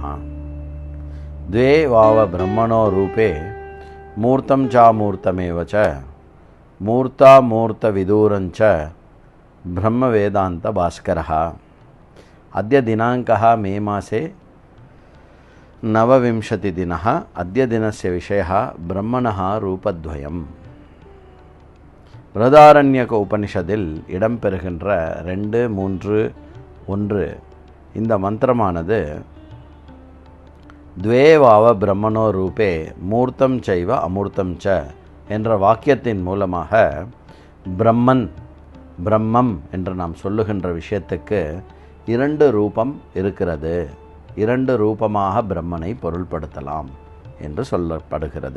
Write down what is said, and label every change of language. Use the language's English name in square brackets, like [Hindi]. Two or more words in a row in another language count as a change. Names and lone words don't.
[Sanskrit] द्वे वाव ब्रह्मणो रूपे मूर्तं चामूर्तमेव च मूर्तामूर्तविदूरं च ब्रह्मवेदांत भास्करः। अद्य दिनाङ्कः मे मासे 29 दिनः। अद्य दिनस्य विषयः ब्रह्मणः रूपद्वयम्। [Tamil] பிரதாரண்யக உபனிஷதில் இடம்பெறுகின்ற 2, 3, 1 இந்த மந்திரமானது [Sanskrit] द्वे वाव ब्रह्मणो रूपे मूर्तम् चैव अमूर्तम् च [Tamil] என்ற வாக்கியத்தின் மூலமாக பிரம்மம் என்று நாம் சொல்லுகின்ற விஷயத்துக்கு 2 ரூபம் இருக்கிறது, 2 ரூபமாக பிரம்மனை பொருள்படுத்தலாம் என்று சொல்லப்படுகிறது.